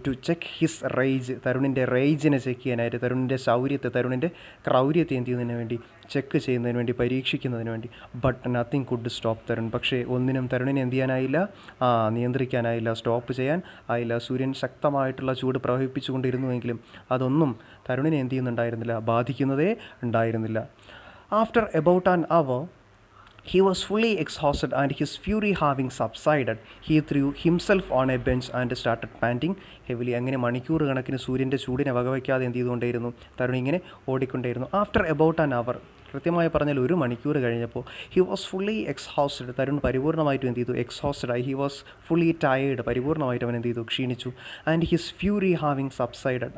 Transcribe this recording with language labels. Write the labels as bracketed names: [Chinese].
[English] to check his rage, [Malayalam] തരുണിൻ്റെ റേജിനെ check ചെയ്യാനായിട്ട്, തരുണിൻ്റെ ശൗര്യത്തെ, തരുണിൻ്റെ ക്രൗര്യത്തെ എന്ത് ചെയ്യുന്നതിന് വേണ്ടി? ചെക്ക് ചെയ്യുന്നതിന് വേണ്ടി, പരീക്ഷിക്കുന്നതിന് വേണ്ടി. [English] But nothing could stop Tarun. [Malayalam] പക്ഷേ ഒന്നിനും തരുണിനെ എന്ത് ചെയ്യാനായില്ല? നിയന്ത്രിക്കാനായില്ല, സ്റ്റോപ്പ് ചെയ്യാൻ ആയില്ല. സൂര്യൻ ശക്തമായിട്ടുള്ള ചൂട് പ്രവഹിപ്പിച്ചുകൊണ്ടിരുന്നുവെങ്കിലും അതൊന്നും തരുണിനെ എന്ത് ചെയ്യുന്നുണ്ടായിരുന്നില്ല? ബാധിക്കുന്നതേ ഉണ്ടായിരുന്നില്ല. [English] After about an hour, he was fully exhausted, and his fury having subsided, he threw himself on a bench and started panting heavily. [Malayalam] അങ്ങനെ മണിക്കൂർ കണക്കിന് സൂര്യൻ്റെ ചൂടിനെ വകവയ്ക്കാതെ എന്ത് ചെയ്തുകൊണ്ടേയിരുന്നു? തരുൺ ഇങ്ങനെ ഓടിക്കൊണ്ടേയിരുന്നു. [English] after about an hour, [Malayalam] കൃത്യമായി പറഞ്ഞാൽ 1 മണിക്കൂർ കഴിഞ്ഞപ്പോൾ, [English] He was fully exhausted. [Malayalam] തരുൺ പരിപൂർണമായിട്ടും എന്ത് ചെയ്തു? എക്സ്ഹോസ്റ്റഡ് ആയി. [English] He was fully tired. [Malayalam] പരിപൂർണമായിട്ട് അവൻ എന്ത് ചെയ്തു? ക്ഷീണിച്ചു. [English] And his fury having subsided.